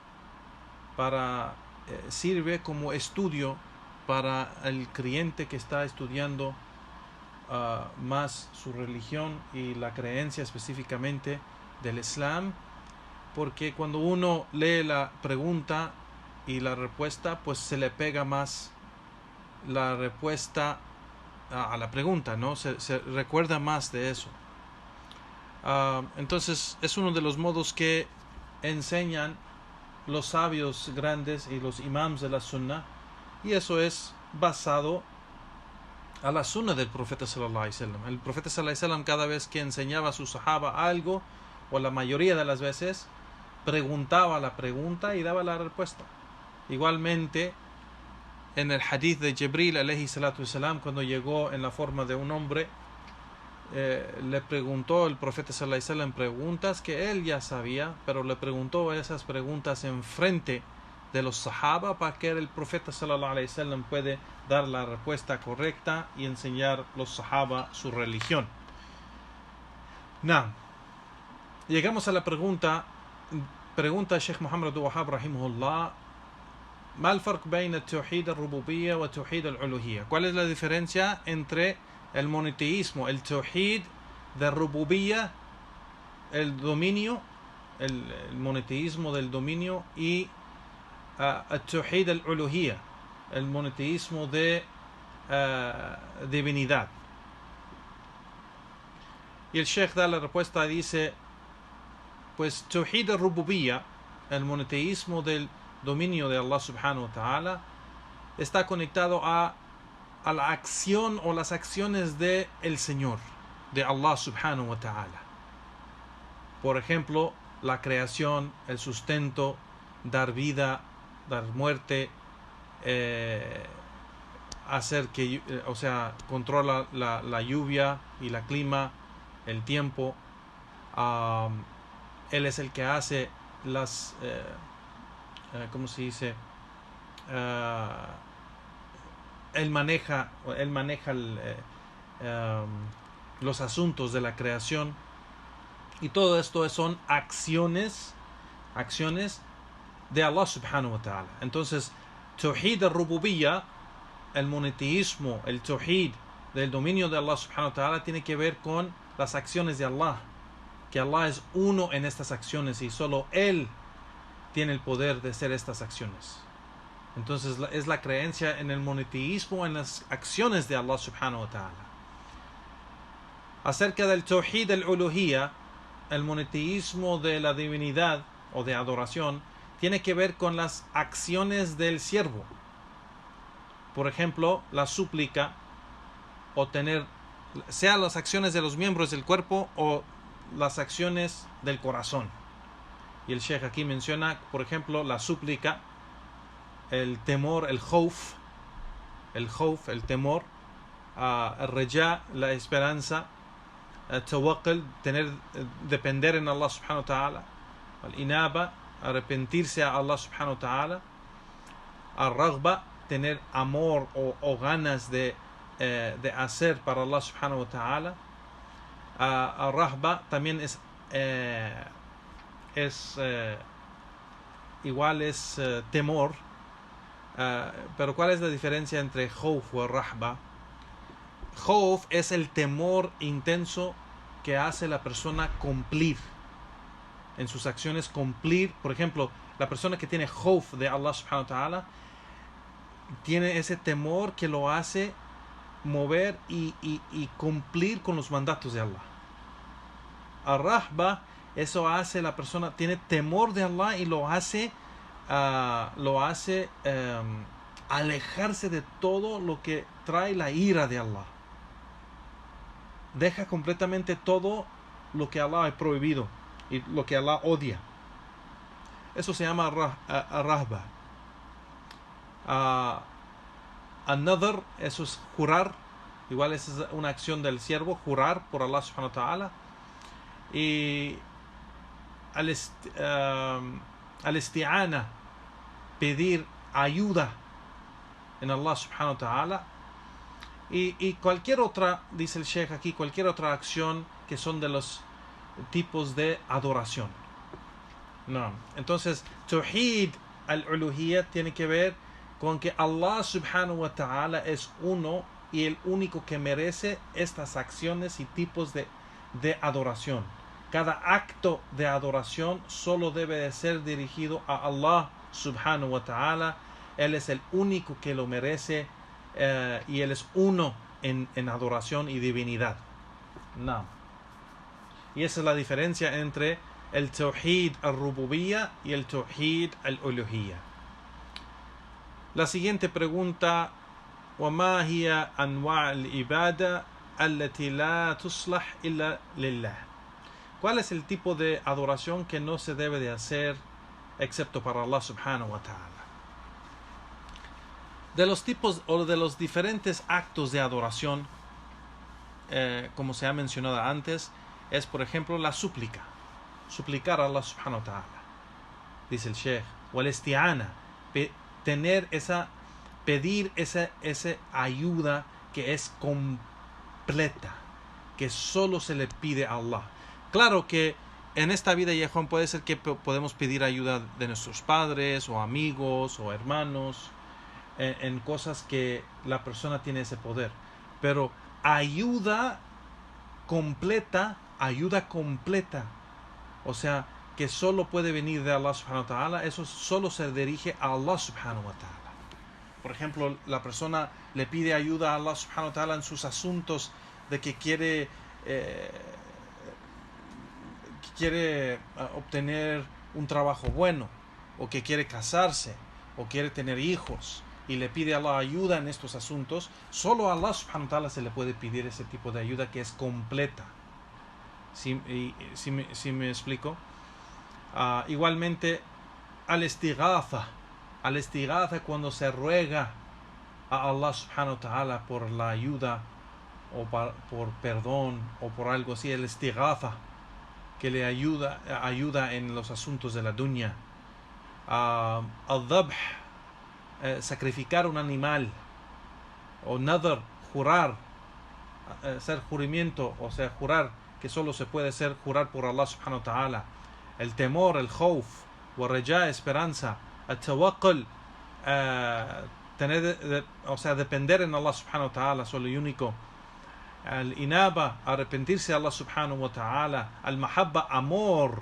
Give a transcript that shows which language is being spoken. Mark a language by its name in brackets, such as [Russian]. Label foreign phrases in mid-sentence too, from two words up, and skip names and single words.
[Spanish] Sirve como estudio para el creyente que está estudiando más su religión y la creencia específicamente del Islam, porque cuando uno lee la pregunta y la respuesta, pues se le pega más la respuesta a la pregunta, ¿no? Se recuerda más de eso. Entonces es uno de los modos que enseñan los sabios grandes y los imams de la Sunnah, y eso es basado a la Sunnah del Profeta [Arabic] صلى الله عليه وسلم. [Spanish] El Profeta [Arabic] صلى الله عليه وسلم, [Spanish] cada vez que enseñaba a su sahaba algo, o la mayoría de las veces, preguntaba la pregunta y daba la respuesta. Igualmente, en el hadith de Jibril [Arabic] عليه الصلاة والسلام, [Spanish] cuando llegó en la forma de un hombre, le preguntó el Profeta [Arabic] صلى الله عليه وسلم [Spanish] preguntas que él ya sabía, pero le preguntó esas preguntas en frente de los sahaba para que el Profeta [Arabic] صلى الله عليه وسلم [Spanish] puede dar la respuesta correcta y enseñar a los sahaba su religión. Llegamos a la pregunta Sheikh Muhammad Abdul Wahhab rahimahullah: [Arabic] ¿ما الفرق بين التوحيد الربوبية و التوحيد الألوهية? [Spanish] ¿Cuál es la diferencia entre el monoteísmo, el tawhid de rububiyyah, el dominio, el monoteísmo del dominio, y el [Arabic] توحيد الألوهية, [Spanish] el monoteísmo de divinidad? Y el Sheikh da la respuesta, dice: pues [Arabic] توحيد الربوبية, [Spanish] el monoteísmo del dominio de Allah [Arabic] سبحانه وتعالى, [Spanish] está conectado a la acción o las acciones de el Señor, de Allah [Arabic] سبحانه وتعالى. [Spanish] Por ejemplo, la creación, el sustento, dar vida, dar muerte, hacer que, controla la lluvia y la clima, el tiempo. Él es el que hace las ¿cómo se dice? Él maneja los asuntos de la creación, y todo esto son acciones de Allah [Arabic] سبحانه وتعالى. [Spanish] Entonces, [Arabic] توحيد الربوبية, [Spanish] el monoteísmo, el tawhid del dominio de Allah [Arabic] سبحانه وتعالى, [Spanish] tiene que ver con las acciones de Allah, que Allah es uno en estas acciones y solo Él tiene el poder de hacer estas acciones. Entonces es la creencia en el monoteísmo, en las acciones de Allah [Arabic] سبحانه وتعالى. [Spanish] Acerca del [Arabic] توحيد الألوهية, [Spanish] el monoteísmo de la divinidad o de adoración, tiene que ver con las acciones del siervo. Por ejemplo, la súplica, o sea las acciones de los miembros del cuerpo o las acciones del corazón. Y el Sheikh aquí menciona, por ejemplo, la súplica, el temor, el khawf, el temor, el reja, la esperanza, el tawakkul, depender en Allah [Arabic] سبحانه وتعالى, [Spanish] el inaba, arrepentirse a Allah [Arabic] سبحانه وتعالى, [Spanish] al-raghba, tener amor o ganas de hacer para Allah [Arabic] سبحانه وتعالى. [Spanish] Rahba también es igual es temor. Pero ¿cuál es la diferencia entre khawf o rahba? Khawf es el temor intenso que hace la persona cumplir en sus acciones, cumplir. Por ejemplo, la persona que tiene khawf de Allah [Arabic] سبحانه وتعالى [Spanish] tiene ese temor que lo hace mover y cumplir con los mandatos de Allah. Ar-rahba, eso hace la persona, tiene temor de Allah y lo hace alejarse de todo lo que trae la ira de Allah. Deja completamente todo lo que Allah ha prohibido y lo que Allah odia. Eso se llama rahba. An-nadhr, eso es jurar. Igual es una acción del siervo, jurar por Allah [Arabic] سبحانه وتعالى. [Spanish] Y al-isti'ana, pedir ayuda en Allah [Arabic] سبحانه وتعالى. [Spanish] Y cualquier otra, dice el Sheikh aquí, cualquier otra acción que son de los tipos de adoración. No. Entonces, [Arabic] توحيد الألوهية [Spanish] tiene que ver con que Allah [Arabic] سبحانه وتعالى [Spanish] es uno y el único que merece estas acciones y tipos de adoración. Cada acto de adoración solo debe de ser dirigido a Allah [Arabic] سبحانه وتعالى. [Spanish] Él es el único que lo merece y Él es uno en adoración y divinidad. No. Y esa es la diferencia entre el [Arabic] توحيد الربوبية [Spanish] y el [Arabic] توحيد الألوهية. [Spanish] La siguiente pregunta: [Arabic] وما هي أنواع العبادة التي لا تصلح إلا لله. [Spanish] ¿Cuál es el tipo de adoración que no se debe de hacer excepto para Allah [Arabic] سبحانه وتعالى? [Spanish] De los tipos o de los diferentes actos de adoración, como se ha mencionado antes, es por ejemplo la súplica. Suplicar a Allah [Arabic] سبحانه وتعالى. [Spanish] Dice el Sheikh, wal-isti'ana, pedir esa ayuda que es completa, que solo se le pide a Allah. Claro que en esta vida, Juan, puede ser que podemos pedir ayuda de nuestros padres o amigos o hermanos en cosas que la persona tiene ese poder, pero ayuda completa, o sea, que solo puede venir de Allah [Arabic] سبحانه وتعالى, [Spanish] eso solo se dirige a Allah [Arabic] سبحانه وتعالى. [Spanish] Por ejemplo, la persona le pide ayuda a Allah [Arabic] سبحانه وتعالى [Spanish] en sus asuntos de que quiere obtener un trabajo bueno, o que quiere casarse, o quiere tener hijos, y le pide a Allah ayuda en estos asuntos. Solo a Allah [Arabic] سبحانه وتعالى [Spanish] se le puede pedir ese tipo de ayuda que es completa. ¿Sí me explico? Igualmente, al-istighatha, cuando se ruega a Allah [Arabic] سبحانه وتعالى [Spanish] por la ayuda o por perdón o por algo así, el istighatha, que le ayuda en los asuntos de la dunya. Al-dhabh, sacrificar un animal, o nadhr, jurar, hacer juramento, o sea, jurar, que solo se puede hacer jurar por Allah [Arabic] سبحانه وتعالى. [Spanish] El temor, el khawf, [Arabic] ورجاء, [Spanish] esperanza, el tawakkul, o sea, depender en Allah [Arabic] سبحانه وتعالى, [Spanish] solo y único. Al inaba, arrepentirse a Allah [Arabic] سبحانه وتعالى. [Spanish] Al mahabba, amor.